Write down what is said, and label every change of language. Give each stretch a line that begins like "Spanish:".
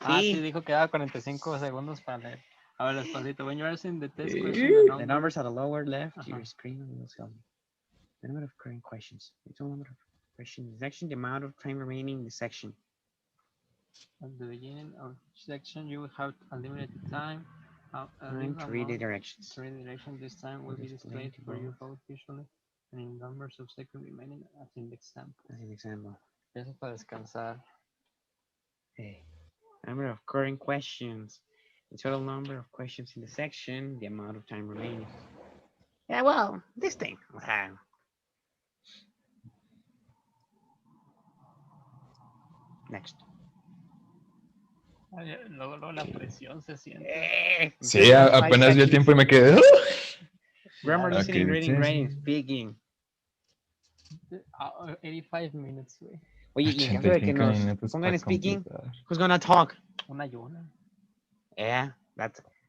Spanish: Sí, dijo que daba 45 segundos para leer. A ver, despacito.
English: When you're answering the test question, The numbers at the lower left of your screen will tell you the number of current questions. The total number of questions. The section, the amount of time remaining in the section. At the beginning of each section, you will have a limited time. Time to read the directions. To read the directions this time will be displayed for you both visually and in numbers of seconds remaining as in the example. As an example.
Spanish: Eso es para descansar.
English: Okay. Number of current questions. The total number of questions in the section. The amount of time remaining. Yeah, well, this thing. Next.
Spanish: Luego la presión se siente. Sí, apenas vi el tiempo y me quedé.
English: Grammar, listening, reading, writing, speaking. 85 minutes, güey.
Spanish: Oye, y en caso de que nos pongan speaking,
English: who's gonna talk?
Spanish: Una Yona.
English: Yeah, that's...